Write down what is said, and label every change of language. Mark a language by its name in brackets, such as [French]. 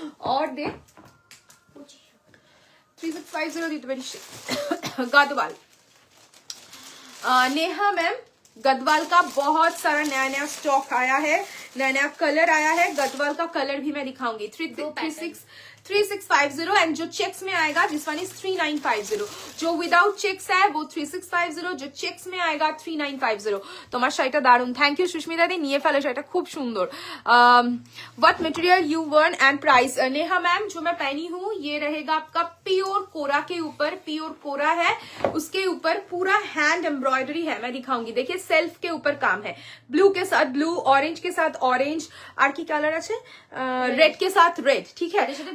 [Hindi] और दे 3650 गदवाल नेहा मैम, गदवाल का बहुत सारा नया नया स्टॉक आया है, नया नया कलर आया है। गदवाल का कलर भी मैं दिखाऊंगी। 3650 एंड जो चेक्स में आएगा [English] This one is 3950। [Hindi] जो विदाउट चेक्स है वो 3650, जो चेक्स में आएगा 3950। [Bangla] তোমার শাড়িটা দারুন, থ্যাংক ইউ সুস্মিতা দি, নিয়ে ফেলো শাড়িটা খুব সুন্দর। [English] What material you worn and price? [Hindi] Neha ma'am जो मैं पहनी हूँ ये रहेगा आपका प्योर कोरा के ऊपर, प्योर कोरा है, उसके ऊपर पूरा हैंड एम्ब्रॉयडरी है, मैं दिखाऊंगी। देखिए सेल्फ के ऊपर काम है, ब्लू के साथ ब्लू, ऑरेंज के साथ ऑरेंज, और की कलर আছে रेड के साथ रेड, ठीक है।